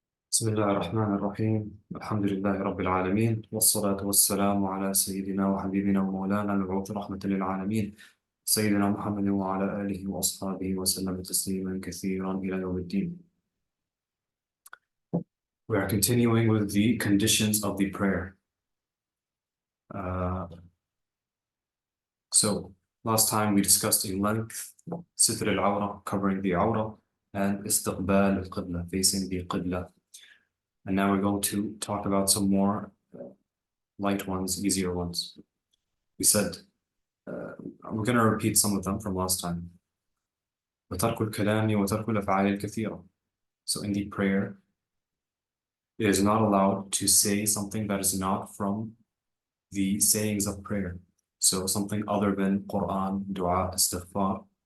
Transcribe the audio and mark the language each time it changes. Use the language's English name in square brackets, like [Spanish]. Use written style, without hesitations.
[Arabic] بسم الله الرحمن الرحيم الحمد لله رب العالمين والصلاة والسلام على سيدنا وحبيبنا ومولانا المبعوث رحمة للعالمين سيدنا محمد وعلى آله وأصحابه وسلم تسليما كثيرا إلى يوم الدين. [English] We are continuing with the conditions of the prayer. So last time we discussed in length ستر al-awra, covering the awra, and istiqbal al-qibla, facing the qibla. And now we're going to talk about some more light ones, easier ones. We said, we're going to repeat some of them from last time. [Arabic] وترك الكلام وترك الأفعال الكثيرة. [English] So in the prayer, it is not allowed to say something that is not from the sayings of prayer. So something other than Quran, dua, istighfar.